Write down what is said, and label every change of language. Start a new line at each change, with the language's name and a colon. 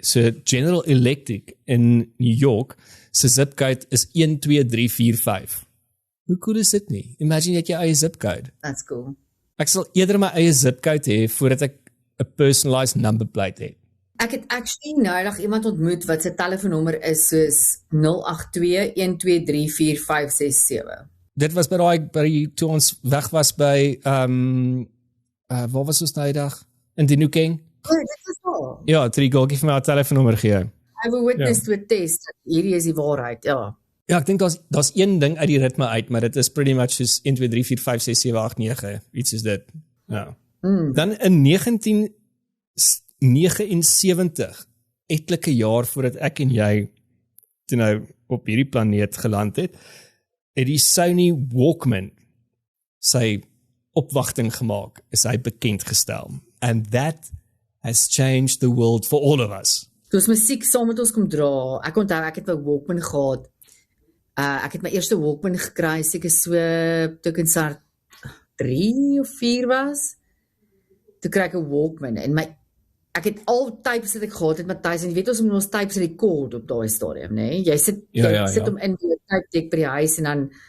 Afrikaans: So General Electric in New York se zip code is 12345. Hoe cool is dit nie? Imagine jy het jou eie zip code.
English: That's cool.
Afrikaans: Ek sal eerder my eie zip code hê voordat ek 'n personalized number plate het. Ek het actually noudag iemand ontmoet wat sy telefoonnommer is soos 082-123-4567. Dit was by toe ons weg was by waar was ons nou dag? In Dinukeng? Oh, dit is al. Ja, toe die goggie vir my 'n telefoonnommer gee.
English: I have a witness to a test.
Afrikaans: Hierdie is die waarheid, ja. Ja, ek dink daar's een ding uit die ritme uit, maar dit is
English: pretty much
Afrikaans: soos 1 2 3 4 5 6 7 8 9, iets is dit. Ja. Dan in 1979, etlike jaar voordat ek en jy toe nou op hierdie planeet geland het die Sony Walkman sy opwagting gemaak, is hy bekend gestel.
English: And that has changed the world for all of us.
Afrikaans: Toe ons musiek saam met ons kom dra, ek onthou ek het 'n Walkman gehad. Ek het my eerste Walkman gekry, seker so toe ek in Sar 3 of 4 was. Toe kry ek 'n Walkman en ek het al tapes wat ek gehad het, Matthys, en jy weet ons tapes rekord op daai stadium, nê? Jy sit hom in die tape deck by die huis en dan